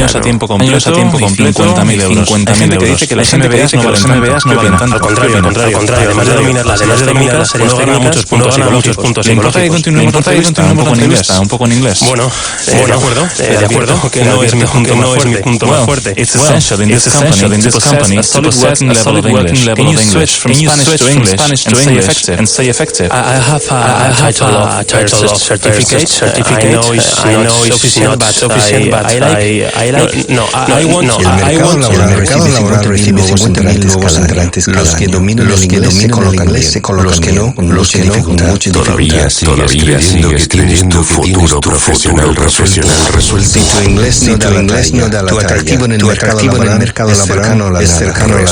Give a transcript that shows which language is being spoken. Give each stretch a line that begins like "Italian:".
Spanish: Años a tiempo completo, 50.000 euros. Hay gente que dice que las MBAs no valen tanto. Al contrario, además de dominar las técnicas, muchos puntos. ¿Le importa que continúe un poco en inglés? Bueno, de acuerdo, que no es mi punto más fuerte.
English: It's essential in this company to possess a solid working level of English. Can you switch from Spanish to English and stay effective? stay effective. I have a title of certificate. I know it's not sufficient, but I like. No, I want.
Spanish: El mercado laboral recibe 50.000 entrantes cada año. Los que dominan el inglés se colocan bien. Los que no, con mucha dificultad. Todavía sigues creyendo tu futuro profesional resuelto. Si tu inglés no da la talla, tu atractivo en el mercado laboral es cercano a la nada.